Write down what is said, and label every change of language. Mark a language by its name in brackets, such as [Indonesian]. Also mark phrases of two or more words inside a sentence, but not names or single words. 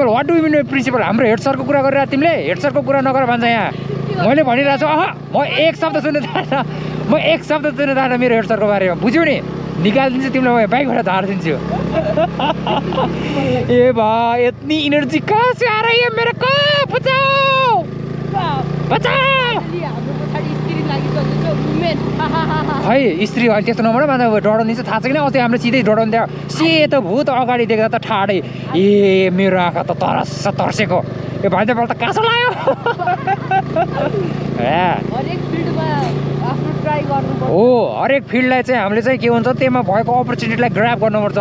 [English] what do you mean principal? [Nepali] हाम्रो [English] head sirको [Nepali] कुरा गरेर तिमीले [English] head sirको [Nepali] कुरा नगर भन्छ। यहाँ मैले भनिरहेको छु, म एक शब्द सुन्न चाहन्न मेरो [English] head sirको [Nepali] बारेमा, बुझ्यौ नि? निकालिदिन्छु तिमीलाई, म बाइकबाट झारिदिन्छु। [Hindi] ए भा यति इनर्जी कहाँ से आ रही है मेरे को? [Nepali] बचाओ खै स्त्री अहिले त्यस्तो नभन भन्दा डढाउने चाहिँ थाहा छ किन? अस्ति हाम्रो सिधै डढाउनु थियो, सेतो भूत अगाडि देख्दा त ठाडै। ए मेरो आँखा त तर्सेको। यो भाइले त काँसो लाग्यो। हो हरेक फिल्डलाई चाहिँ हामीले चाहिँ के हुन्छ, त्यसमा भएको अपर्च्युनिटीलाई ग्राब गर्नुपर्छ।